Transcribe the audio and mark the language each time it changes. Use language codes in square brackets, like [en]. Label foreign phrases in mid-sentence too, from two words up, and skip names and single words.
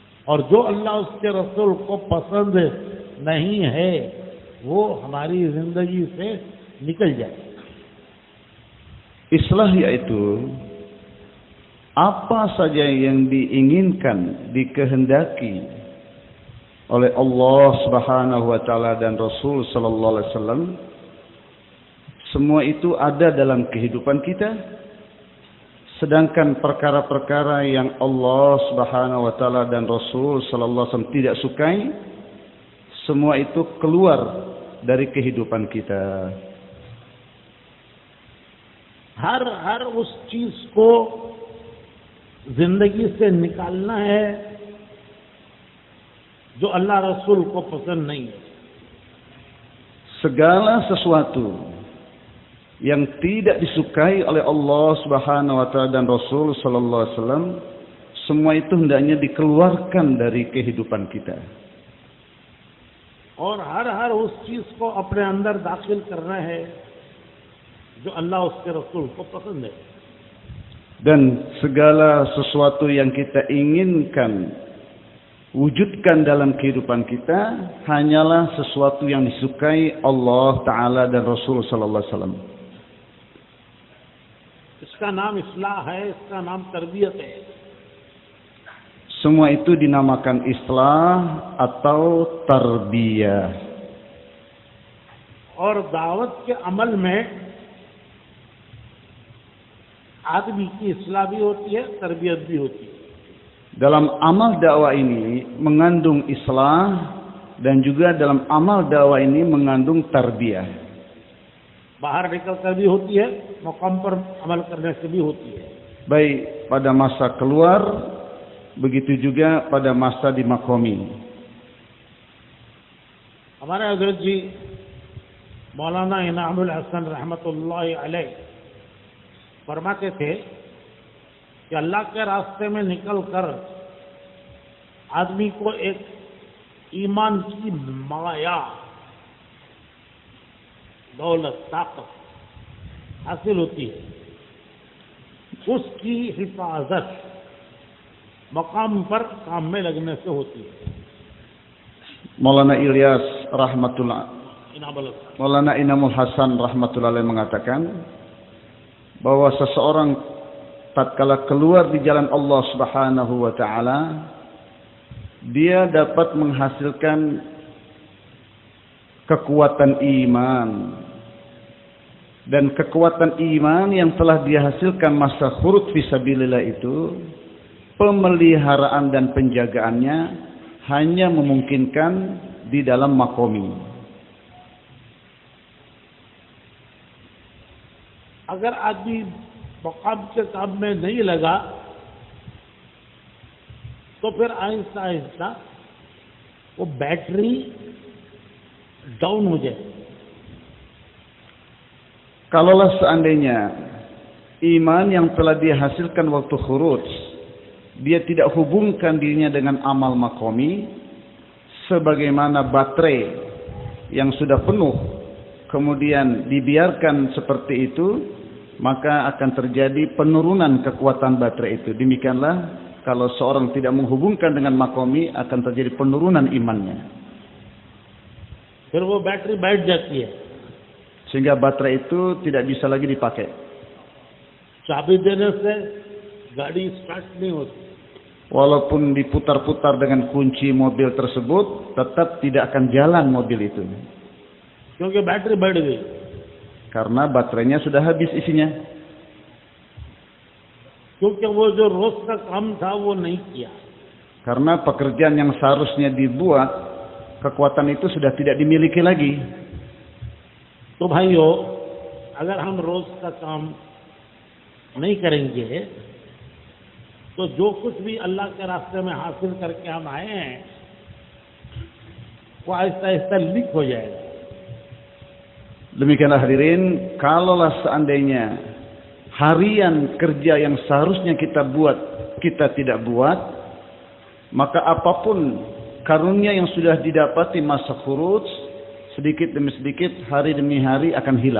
[hi] और जो अल्लाह उसके रसूल को पसंद नहीं है वो हमारी जिंदगी से निकल जाए. [id] Islah yaitu apa saja yang diinginkan, dikehendaki oleh Allah [ar] سبحانه وتعالى [id] dan Rasul [ar] صلى الله عليه وسلم, [id] semua itu ada dalam kehidupan kita. Sedangkan perkara-perkara yang Allah [ar] سبحانه وتعالى [id] dan Rasul [ar] صلى الله عليه وسلم [id] tidak sukai, semua itu keluar dari kehidupan kita. [hi] हर उस चीज को जिंदगी से निकालना है जो अल्लाह रसूल को पसंद नहीं है. [id] Segala sesuatu yang tidak disukai oleh Allah [ar] سبحانه وتعالى [id] dan Rasul [ar] صلى الله عليه وسلم, [id] semua itu hendaknya dikeluarkan dari kehidupan kita. [hi] और हर उस चीज को अपने अंदर दाखिल करना है जो अल्लाह उसके रसूल को पसंद है. [id] Dan segala sesuatu yang kita inginkan wujudkan dalam kehidupan kita hanyalah sesuatu yang disukai Allah Ta'ala dan Rasul [ar] صلى الله عليه وسلم. [hi] इसका नाम इस्लाह है, इसका नाम तरबियत है. [id] Semua itu dinamakan islah atau tarbiyah. [hi] और दावत के अमल में आदमी की इस्लाह भी होती है, तरबियत भी होती है. [id] Dalam amal dakwah ini mengandung islah dan juga dalam amal dakwah ini mengandung tarbiyah. [hi] बाहर निकल कर भी होती है, मकाम पर अमल करने से भी होती है. [id] Baik pada masa keluar, begitu juga pada masa di makomi. [hi] हमारे हजरत जी मौलाना इनामुल हसन [ar] رحمة الله عليه [hi] फरमाते थे कि अल्लाह के रास्ते में निकल कर आदमी को एक ईमान की माया, दौलत, ताकत हासिल होती है. उसकी हिफाजत मकाम पर काम में लगने से होती है. [id] Maulana Ilyas rahmatullah, Maulana Inamul Hasan rahmatullah mengatakan bahwa seseorang tatkala keluar di jalan Allah [ar] سبحانه وتعالى, [id] dia dapat menghasilkan kekuatan iman, dan kekuatan iman yang telah dia hasilkan masa khurud fisabilillah itu, pemeliharaan dan penjagaannya hanya memungkinkan di dalam makomi. [hi] अगर आदमी मकाम के काम में नहीं लगा तो फिर आहिस्ता आहिस्ता वो [en] battery down [hi] हो जाए. [id] Kalaulah seandainya iman yang telah dia hasilkan waktu khuruj, dia tidak hubungkan dirinya dengan amal makomi, sebagaimana baterai yang sudah penuh kemudian dibiarkan seperti itu, maka akan terjadi penurunan kekuatan baterai itu. Demikianlah kalau seorang tidak menghubungkan dengan makomi, akan terjadi penurunan imannya. [hi] फिर वो बैटरी बैठ जाती है. [id] Sehingga baterai itu tidak bisa lagi dipakai. [hi] चाबी देने से गाड़ी स्टार्ट नहीं होती. [id] Walaupun diputar-putar dengan kunci mobil tersebut, tetap tidak akan jalan mobil itu. [hi] क्योंकि बैटरी बढ़ गई. [id] Karena baterainya sudah habis isinya. [hi] क्योंकि वो जो रोज का काम था वो नहीं किया. [id] Karena pekerjaan yang seharusnya dibuat, kekuatan itu sudah tidak dimiliki lagi. [hi] तो भाइयों, अगर हम रोज का काम नहीं करेंगे तो जो कुछ भी अल्लाह के रास्ते में हासिल करके हम आए हैं वो आहिस्ता आहिस्ता लीक हो जाएगा. [id] Demikianlah hadirin, kalaulah seandainya harian kerja yang seharusnya kita buat, kita tidak buat, maka apapun karunia yang sudah didapati masa khuruj, sedikit demi sedikit, hari demi hari akan hilang.